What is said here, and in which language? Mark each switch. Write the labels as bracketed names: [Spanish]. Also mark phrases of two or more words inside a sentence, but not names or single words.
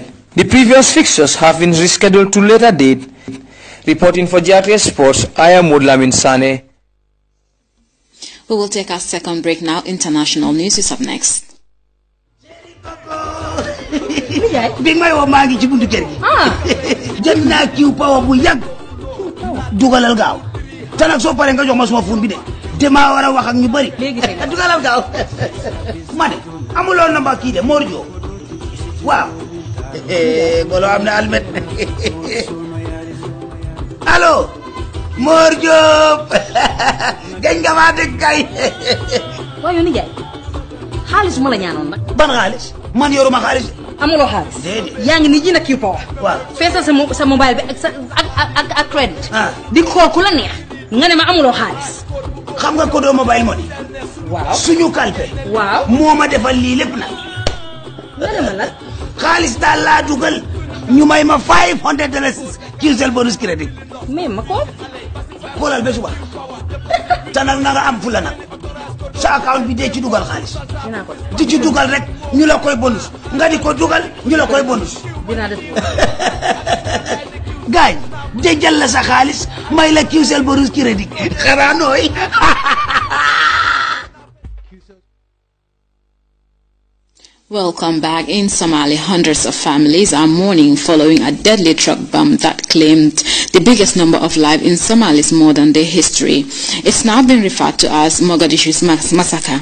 [English] The previous fixtures have been rescheduled to later date. Reporting for GRTS Sports, I am Mudlamin Sane. We will take our second break now. International news is up next. [Wolof] Big my magi ci buntu kër gi. Jël naa kiw power bu yàgg. Dugalal gaaw. Te nag soo paree nga jox ma suma phone bi de. Dama war a wax ak ñu bari. Dugalal gaaw. Ma ne amuloon na ba kii de Morjo. Waaw. Golo am na almet. Allo. Morjo. Gañ nga ma dëgg kay. Waaye ni jaay. Xaalis ma la ñaanoon nag. Ban xaalis? Man yoruma xaalis. Amuloo xaalis. Yaa ngi ni ji na kii power. Waaw. Feesal sa mobile bi ak credit. Di xool ku la neex. Nga ne ma amuloo xaalis. Xam nga ko do [English] mobile money. [Wolof] Waaw. Suñu kalpe. Waaw. Moo ma defal lii lépp nag. Nga ne ma lan. Xaalis daal laa dugal. Ñu may ma $500 QCell [English] bonus credit. [Wolof] Mais ma ko. Xoolal ba suba. Te nag na nga am fula nag. Sa account bi dee ci dugal xaalis. Dinaa ko. Di ci dugal rek ñu la koy bonus. Nga di ko dugal ñu la koy bonus. Dinaa def. Gaañ dencal la sa xaalis may la QCell [English] bonus credit. [Wolof] Xanaa nooy. [English] Welcome back. In Somali, hundreds of families are mourning following a deadly truck bomb that claimed the biggest number of lives in Somali's modern-day history. It's now been referred to as Mogadishu's massacre.